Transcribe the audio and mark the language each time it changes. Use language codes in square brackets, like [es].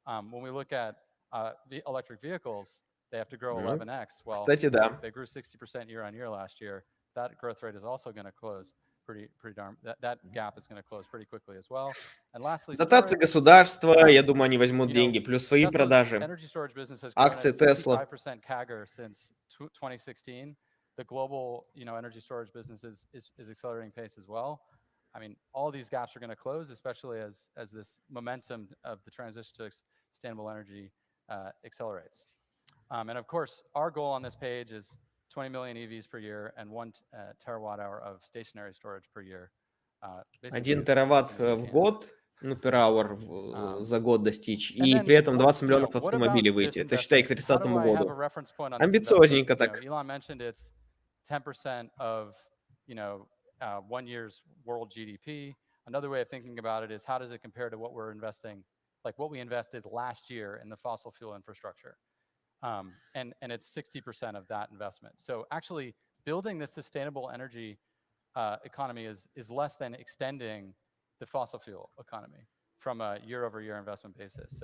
[en] When we look at electric vehicles, they have to grow 11x. Well, [ru] Кстати, да. [en] they grew 60% year on year last year. That growth rate is also going to close pretty darn. That gap is going to close pretty quickly as well. And lastly, [ru] дотации государства, я думаю, они возьмут деньги, плюс свои продажи. Акции Tesla. [en] 65% CAGR since 2016. The global, energy storage business is accelerating pace as well. I mean, all these gaps are going to close, especially as this momentum of the transition to sustainable energy accelerates. And of course, our goal on this page is 20 million EVs per year and 1 terawatt hour of stationary storage per year. [ru] 1 тераватт в год ну, [en] per hour [ru] за год достичь, и при этом 20 миллионов автомобилей выйти. Это считай к 30 году. Амбициозненько так. [en] Elon mentioned it's 10% of, 1 year's world GDP. Another way of thinking about it is how does it compare to what we're investing, like what we invested last year in the fossil fuel infrastructure? And it's 60% of that investment. So actually building this sustainable energy economy is less than extending the fossil fuel economy from a year-over-year investment basis.